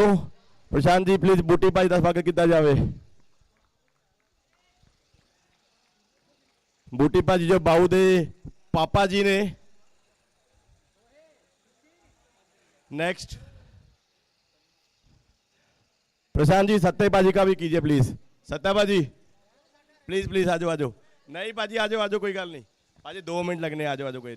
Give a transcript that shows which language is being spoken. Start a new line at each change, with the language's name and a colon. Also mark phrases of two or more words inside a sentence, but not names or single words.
Punjabi: ਪ੍ਰਸ਼ਾਂਤ ਜੀ ਪਲੀਜ਼ ਬੂਟੀ ਭਾਈ ਦਾ ਸਵਾਗਤ ਕੀਤਾ ਜਾਵੇ। ਬੂਟੀ ਭਾਜੀ ਜੋ ਬਾਊ ਦੇ ਪਾਪਾ जी ने।
Hindi: नेक्स्ट प्रशांत जी सत्ते भाजी का भी कीजिए प्लीज। सत्ता भाजी प्लीज प्लीज आ जाओ। नहीं भाजी आ जाओ कोई गल नहीं भाजी 2 मिनट लगने आ जाओ कोई नहीं।